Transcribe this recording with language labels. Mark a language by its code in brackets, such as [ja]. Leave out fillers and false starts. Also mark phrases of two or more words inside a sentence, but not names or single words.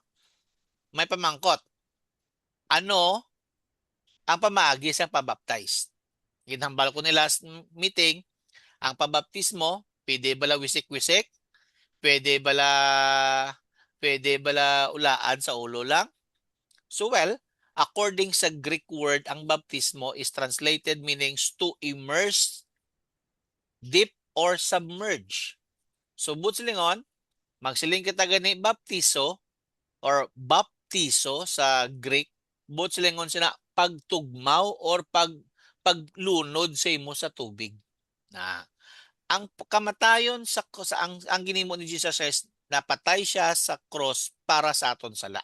[hil] May pamangkot. Ano ang pamaagi sa pabaptize? Ginhambal ko ni [en] last meeting, [hil] ang pabaptismo, pwede bala wisik-wisik, pwede bala ulaan sa ulo lang. [en] So well, according sa Greek word, ang baptismo is translated meanings to immerse, dip, or submerge. [hil] So butsilingon, magsiling kita gani baptiso or baptiso sa Greek, butsilingon sina pagtugmaw or paglunod sa imo sa tubig. Na ang kamatayon ang ginimo ni Jesus Christ, napatay siya sa cross para sa aton sala.